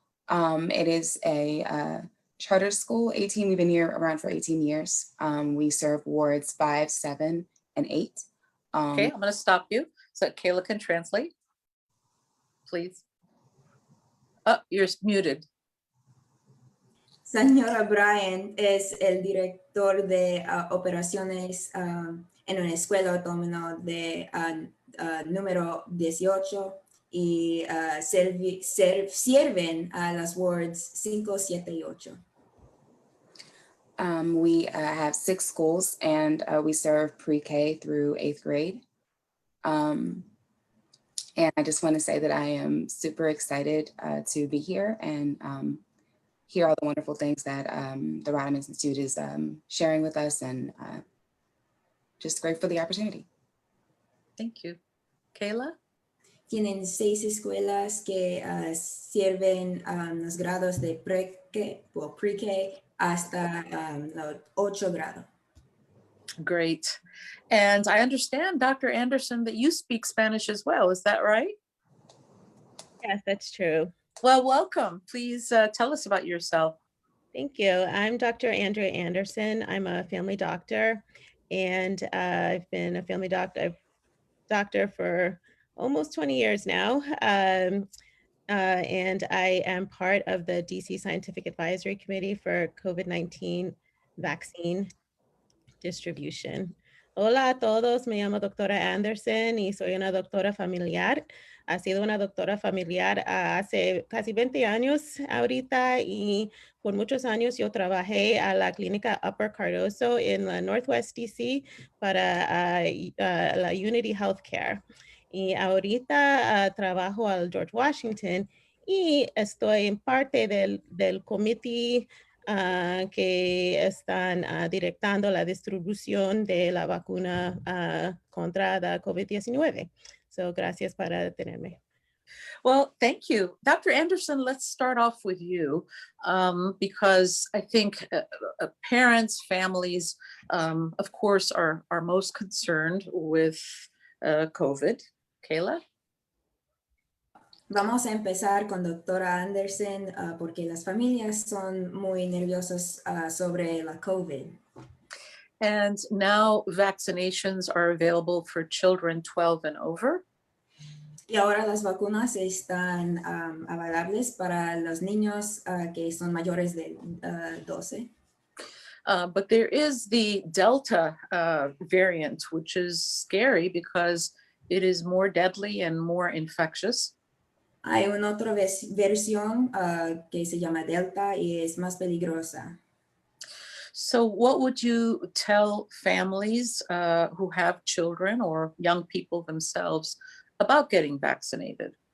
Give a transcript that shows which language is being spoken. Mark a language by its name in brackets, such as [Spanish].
[English] It is a charter school, 18. We've been here around for 18 years. We serve wards 5, 7, and 8. Okay, I'm going to stop you so that Kayla can translate, please. Oh, you're muted. [Spanish] Señora Bryant es el director de operaciones en una escuela autónoma de número 18 y sirven a las wards 5, 7 y 8. [English] We have 6 schools, and we serve pre-K through 8th grade. And I just want to say that I am super excited to be here and hear all the wonderful things that the Ryden Institute is sharing with us, and just grateful for the opportunity. Thank you. Kayla? [Spanish] Tienen 6 escuelas que sirven los grados de pre-K hasta los 8 grados. [English] Great. And I understand, Dr. Anderson, that you speak Spanish as well. Is that right? Yes, that's true. Well, welcome. Please tell us about yourself. Thank you. I'm Dr. Andrea Anderson. I'm a family doctor, and I've been a family doctor for almost 20 years now. And I am part of the DC Scientific Advisory Committee for COVID-19 vaccine distribution. [Spanish] Hola a todos, me llamo doctora Anderson y soy una doctora familiar. Ha sido una doctora familiar hace casi 20 años ahorita, y por muchos años yo trabajé a la clínica Upper Cardozo en la Northwest DC para la Unity Healthcare. Y ahorita trabajo al George Washington y estoy en parte del comité que están directando la distribución de la vacuna contra la COVID-19. So, gracias para tenerme. [English] Well, thank you. Dr. Anderson, let's start off with you because I think parents, families, of course, are most concerned with COVID. Kayla? [Spanish] Vamos a empezar con doctora Anderson porque las familias son muy nerviosas sobre la COVID. [English] And now vaccinations are available for children 12 and over. [Spanish] Y ahora las vacunas están avalables para los niños que son mayores de 12. [English] But there is the Delta variant, which is scary because it is more deadly and more infectious. [Spanish] Hay una otra versión que se llama Delta y es más peligrosa. [English] So what would you tell families who have children or young people themselves about getting vaccinated?